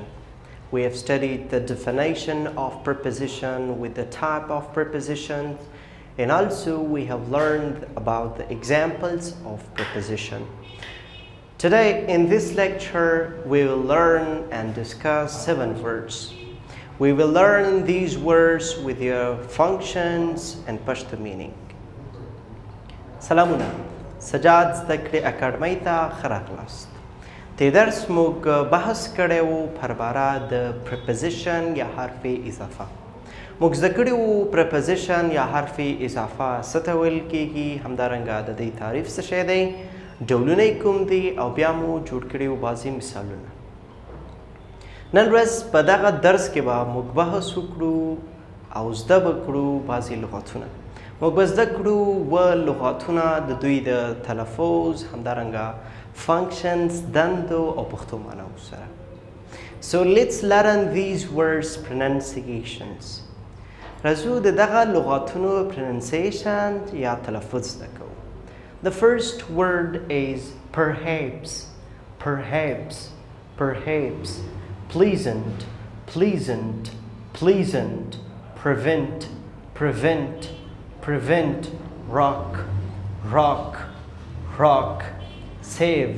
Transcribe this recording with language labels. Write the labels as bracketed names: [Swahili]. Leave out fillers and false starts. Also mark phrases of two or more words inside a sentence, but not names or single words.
[English] We have studied the definition of preposition with the type of prepositions, and also we have learned about the examples of preposition. Today in this lecture we will learn and discuss 7 words. We will learn these words with their functions and Pashto meaning. [Pashto] سلامونه سجاد زده کړې اکاډمۍ ته ښه راغلاست. دې درس موږ بحث کړی و پر باره د پرپوزیشن یا حرف اضافه. موږ زده کړي وو پرپوزیشن یا حرف اضافه څه ته ویل کېږي، همدارنګه د دې تعریف څه شی دی، ډولونه یې کوم دي، او بیا مو جوړ کړي وو بعضې مثالونه. نن ورځ په دغه درس کې به موږ بحث وکړو او زده به کړو بعضې لغاتونه. موږ به زده کړو اووه لغاتونه د دوی د تلفظ، همدارنګه functions، دندو او پښتو معناو سره. [English] So let's learn these words pronunciations. [Pashto] راځو د دغه لغاتونو pronunciation یا تلفظ زده کوو. [English] The first word is perhaps. Perhaps. Perhaps. Pleasant. Pleasant. Pleasant. Prevent. Prevent. Prevent. Rock. Rock. Rock. Save.